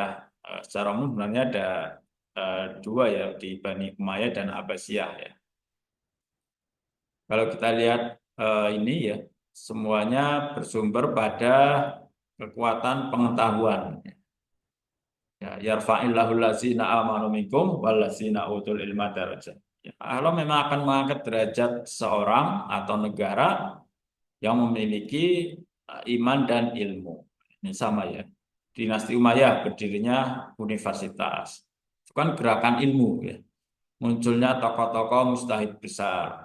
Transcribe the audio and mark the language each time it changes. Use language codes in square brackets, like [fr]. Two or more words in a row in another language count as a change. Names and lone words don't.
[id] Secara umum sebenarnya ada dua ya di Bani Umayyah dan Abbasiyah ya. Kalau kita lihat ini ya semuanya bersumber pada kekuatan pengetahuan. [ar] Ya, يرفع الله الذين آمنوا منكم والذين أوتوا العلم درجات. [id] Ya, Allah memang akan mengangkat derajat seorang atau negara yang memiliki iman dan ilmu. Ini sama ya. Dinasti Umayyah berdirinya universitas. Itu kan gerakan ilmu ya. Munculnya tokoh-tokoh mustahid besar.